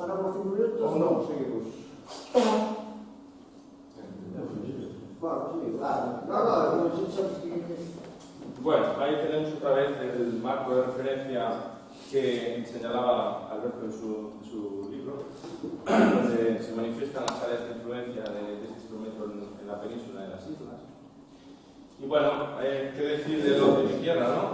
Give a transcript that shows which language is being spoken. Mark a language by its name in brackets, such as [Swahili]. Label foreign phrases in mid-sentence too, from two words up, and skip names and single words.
[Galician] Paramos 5 minutos Ou non? [Spanish] seguimos. Bueno, sí, claro. No, sí, sabes que... Bueno, ahí tenemos otra vez el marco de referencia que señalaba Alberto en su libro, donde se manifiestan las áreas de influencia de este instrumento en la península y en las islas. Y bueno, ¿qué decir de lo de mi tierra, no?